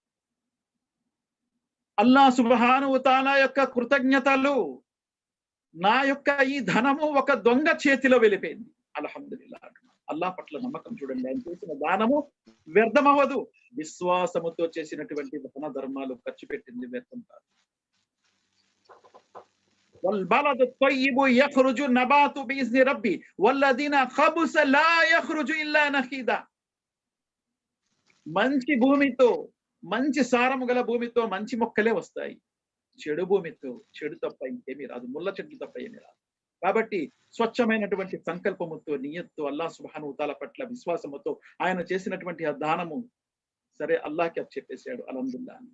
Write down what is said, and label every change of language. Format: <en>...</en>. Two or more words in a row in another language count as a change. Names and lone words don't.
<ar>الله سبحانه وتعالى</ar> <te>యొక్క కృతజ్ఞతలు, నా యొక్క ఈ ధనము ఒక దొంగ చేతిలో వెళ్ళిపోయింది. అల్హమ్దులిల్లా. అల్లాహ్ పట్ల నమ్మకం చూడండి. ఆయన చేసిన దానము వ్యర్థమవ్వదు. విశ్వాసముతో చేసినటువంటి దాన ధర్మాలు ఖర్చు పెట్టింది వ్యర్థం కాదు.</te> <ar>والبلد الطيب يخرج نبات بإذن ربي والذين خبث لا يخرج إلا نخيدا.</ar> <te>మంచి భూమితో, మంచి సారము గల భూమితో మంచి మొక్కలే వస్తాయి. చెడు భూమితో చెడు తప్ప ఇంకేమీ రాదు, ముళ్ళ చెట్లు తప్ప ఏమీ రాదు. కాబట్టి స్వచ్ఛమైనటువంటి సంకల్పముతో, నియత్తో,</te> <ar>الله سبحانه وتعالى</ar> <te>పట్ల విశ్వాసముతో ఆయన చేసినటువంటి ఆ దానము సరే అల్లాహ్కి చెప్పేశాడు అల్హమ్దులిల్లాహ్ అని.</te>